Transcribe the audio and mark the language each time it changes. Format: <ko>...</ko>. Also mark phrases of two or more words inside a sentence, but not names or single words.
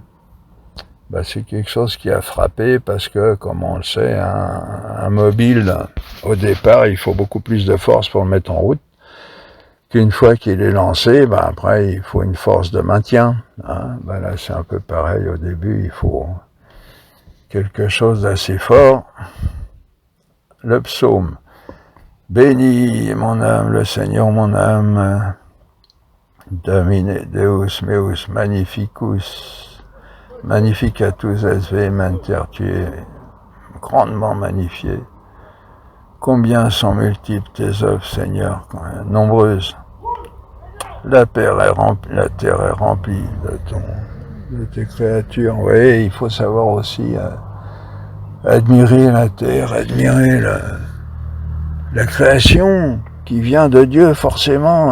<fr>Ben, c'est quelque chose qui a frappé parce que, comme on le sait, un mobile, au départ, il faut beaucoup plus de force pour le mettre en route, qu'une fois qu'il est lancé, ben après, il faut une force de maintien, hein. Ben là, c'est un peu pareil. Au début, il faut quelque chose d'assez fort le psaume. Bénis mon âme, le Seigneur mon âme,</fr> <la>Domine Deus meus magnificus, magnificatus es menter,</la> <fr>tu es grandement magnifié. Combien sont multiples tes œuvres, Seigneur, nombreuses. La terre est remplie de tes créatures. Oui, il faut savoir aussi admirer la terre, admirer la création qui vient de Dieu, forcément.</fr>